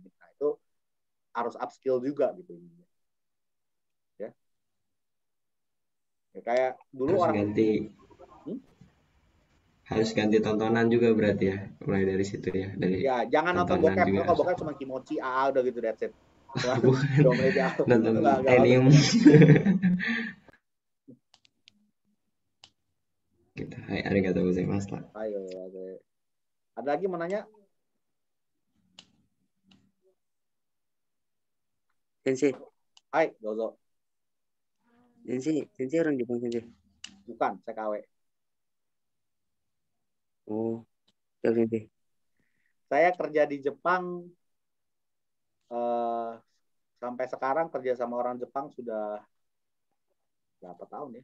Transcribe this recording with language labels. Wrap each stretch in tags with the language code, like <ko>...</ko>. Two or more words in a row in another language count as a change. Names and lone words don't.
<id>Nah, itu harus upskill juga gitu. Ya. Kayak dulu harus ganti tontonan juga berarti ya, mulai dari situ ya, dari ya jangan nonton bokep, kalau bokep cuma kimochi, udah gitu,</id> <en>that's it.</en> <id>Bukan nonton anime. Gitu.</id> <ja>Hai, ありがとうございます.</ja> <id>Ayo, ada lagi mau nanya? Sensei.</id> <ja>はい、どうぞ.</ja> <id>Sensei orang Jepang, Sensei? Bukan, saya KW. Oh, siap, Sensei. Saya kerja di Jepang sampai sekarang, kerja sama orang Jepang sudah berapa tahun ya?</id>